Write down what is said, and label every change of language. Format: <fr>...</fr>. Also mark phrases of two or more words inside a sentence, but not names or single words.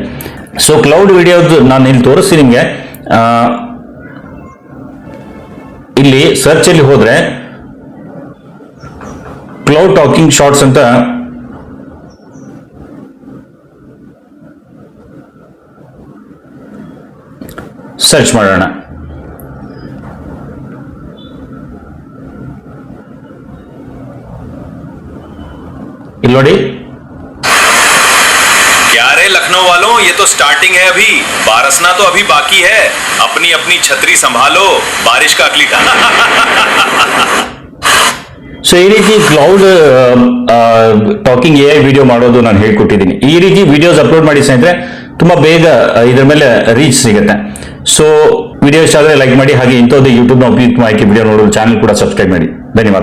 <en>so cloud</en> <kn>ವಿಡಿಯೋದು ನಾನು ಇಲ್ಲಿ ತೋರಿಸ್ತೀನಿ ನಿಮಗೆ. ಇಲ್ಲಿ ಸರ್ಚ್ ಅಲ್ಲಿ ಹೋದ್ರೆ</kn> <en>cloud talking shorts</en> <kn>ಅಂತ ಸರ್ಚ್ ಮಾಡೋಣ. ಇಲ್ಲಿ ನೋಡಿ,</kn> <hi>क्या रे लखनऊ वालों, ये तो स्टार्टिंग है, अभी बारसना तो अभी बाकी है. अपनी अपनी छतरी संभालो, बारिश का अगली</hi> <kn>ಸೊ ಈ ರೀತಿ</kn> <en>cloud talking AI video</en> <kn>ಮಾಡೋದು ನಾನು ಹೇಳ್ಕೊಟ್ಟಿದ್ದೀನಿ. ಈ ರೀತಿ</kn> <en>videos upload</en> <kn>ಮಾಡಿ ಸ್ನೇಹಿತರೆ, ತುಂಬಾ ಬೇಗ ಇದ್ರ ಮೇಲೆ ರೀಚ್ ಸಿಗುತ್ತೆ.</kn> <en>so video</en> <kn>ಇಷ್ಟ ಆದರೆ ಲೈಕ್ ಮಾಡಿ, ಹಾಗೆ ಇಂಥದ್ದು ಯೂಟ್ಯೂಬ್ನ ಉಪಯುಕ್ತ ಮಾಹಿತಿ ವಿಡಿಯೋ ನೋಡೋದು ಚಾನಲ್ ಕೂಡ ಸಬ್ಸ್ಕ್ರೈಬ್ ಮಾಡಿ.</kn>